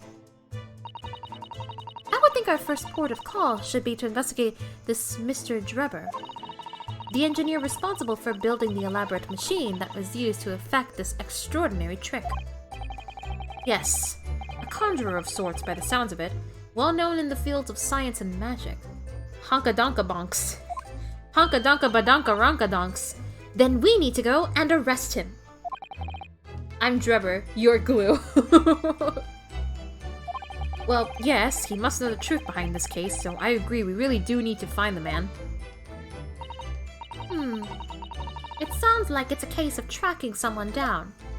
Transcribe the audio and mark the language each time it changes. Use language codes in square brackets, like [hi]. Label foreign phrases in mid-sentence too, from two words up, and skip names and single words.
[en] I would think our first port of call should be to investigate this Mr. Drebber, the engineer responsible for building the elaborate machine that was used to effect this extraordinary trick. Yes, a conjurer of sorts by the sounds of it, well known in the fields of science and magic. Honka-donka-bonks. Honka-donka-badonka-ronka-donks. Then we need to go and arrest him. I'm Drebber, you're Glue. Well, yes, he must know the truth behind this case, so I agree, we really do need to find the man. It sounds like it's a case of tracking someone down.